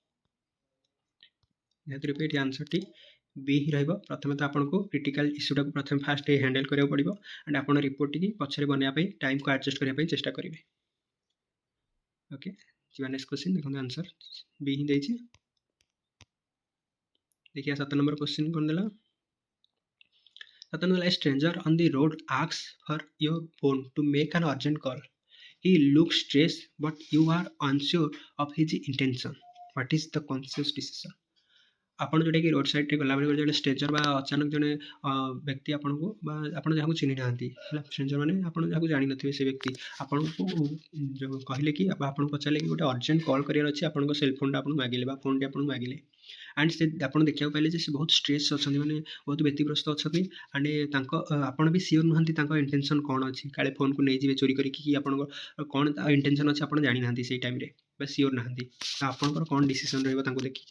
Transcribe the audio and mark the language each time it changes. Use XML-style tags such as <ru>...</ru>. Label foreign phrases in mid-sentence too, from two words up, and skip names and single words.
<or>ନିହାତି ରୂପେ ଏଠି ଆନ୍ସରଟି ବି ହିଁ ରହିବ। ପ୍ରଥମେ ତ ଆପଣଙ୍କୁ କ୍ରିଟିକାଲ ଇସ୍ୟୁଟାକୁ ପ୍ରଥମେ</or> <en>fast handle</en> <or>କରିବାକୁ ପଡ଼ିବ ଆଣ୍ଡ ଆପଣ ରିପୋର୍ଟଟିକି ପଛରେ ବନେଇବା ପାଇଁ ଟାଇମ୍କୁ ଆଡ଼ଜଷ୍ଟ କରିବା ପାଇଁ ଚେଷ୍ଟା କରିବେ। ଓକେ, ଯିବା</or> <en>next question.</en> <or>ଦେଖନ୍ତୁ ଆନ୍ସର ବି ହିଁ ଦେଇଛି।</or> <hi>देखिए 7 नंबर क्वेश्चन कौन देला। 7 नंबर,</hi> <en>a stranger on the road asks for your phone to make an urgent call. He looks stressed but you are unsure of his intention. What is the conscious decision?</en> <or>ଆପଣ ଯେଉଁଟାକି ରୋଡ଼ ସାଇଡ଼୍ରେ ଗଲାବେଳେ ଜଣେ ଷ୍ଟ୍ରେଞ୍ଜର ବା ଅଚାନକ ଜଣେ ବ୍ୟକ୍ତି ଆପଣଙ୍କୁ ବା ଆପଣ ଯାହାକୁ ଚିହ୍ନି ନାହାନ୍ତି ହେଲା, ଷ୍ଟ୍ରେଞ୍ଜର ମାନେ ଆପଣ ଯାହାକୁ ଜାଣିନଥିବେ ସେ ବ୍ୟକ୍ତି ଆପଣଙ୍କୁ ଯେଉଁ କହିଲେ କି ବା ଆପଣଙ୍କୁ ପଚାରିଲେ କି ଗୋଟେ ଅର୍ଜେଣ୍ଟ କଲ୍ କରିବାର ଅଛି, ଆପଣଙ୍କ ସେଲ୍ ଫୋନ୍ଟା ଆପଣଙ୍କୁ ମାଗିଲେ ବା ଫୋନ୍ଟି ଆପଣଙ୍କୁ ମାଗିଲେ ଆଣ୍ଡ ସେ ଆପଣ ଦେଖିବାକୁ ପାଇଲେ ଯେ ସେ ବହୁତ ଷ୍ଟ୍ରେସ୍ ଅଛନ୍ତି, ମାନେ ବହୁତ ବ୍ୟତିଗ୍ରସ୍ତ ଅଛନ୍ତି ଆଣ୍ଡ ତାଙ୍କ ଆପଣ ବି ସିଓର ନୁହନ୍ତି ତାଙ୍କ ଇଣ୍ଟେନସନ୍ କ'ଣ ଅଛି, କାଳେ ଫୋନ୍କୁ ନେଇଯିବେ ଚୋରି କରିକି କି ଆପଣଙ୍କ କ'ଣ ତା ଇଣ୍ଟେନସନ୍ ଅଛି ଆପଣ ଜାଣିନାହାନ୍ତି ସେଇ ଟାଇମ୍ରେ ବା ସିଓର ନାହାନ୍ତି, ତ ଆପଣଙ୍କର କ'ଣ ଡିସିସନ୍ ରହିବ ତାଙ୍କୁ ଦେଖିକି।</or>